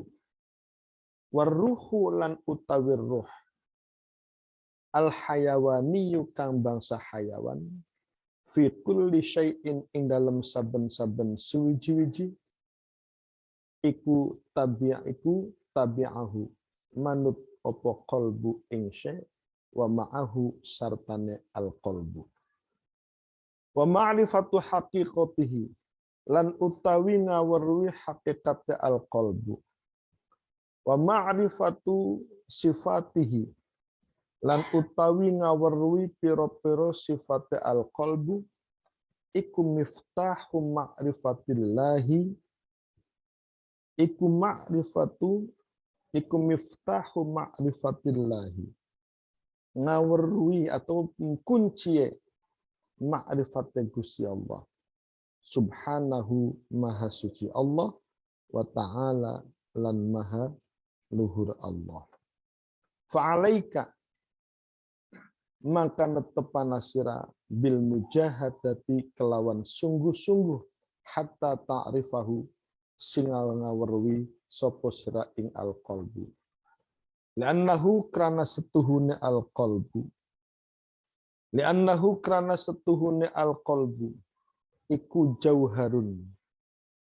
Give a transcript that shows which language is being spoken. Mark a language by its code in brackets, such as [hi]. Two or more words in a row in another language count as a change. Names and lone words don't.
[jv] Warruhu lan utawi ruh [ar] الحيواني [jv] kang bangsa hayawan [ar] في كل شيء [jv] ing dalam saben-saben suwiji-wiji iku tabi'ahu manut opo qalbu ing syai' [ar] ومعه [jv] sartane [ar] القلب. ومعرفة حقيقته [jv] lan utawi ngaweruhi hakikate [ar] القلب. ومعرفة صفاته [jv] lan utawi ngaweruhi piro-piro sifate [ar] القلب [jv] iku [ar] مفتاح معرفة الله [jv] iku [ar] مفتاح معرفة الله [jv] ngaweruhi atau kunci ma'rifate Gusti Allah subhanahu maha suci Allah [ar] وتعالى [jv] lan maha luhur Allah. Fa'alaika maka netepana sira [ar] بالمجاهدة [jv] kelawan sungguh-sungguh [ar] حتى تعرفه [jv] sing ngaweruhi sapa sira ing al-qalbu. Li'annahu krana setuhune al-qalbu. Li'annahu krana setuhune al-qalbu iku jauharun.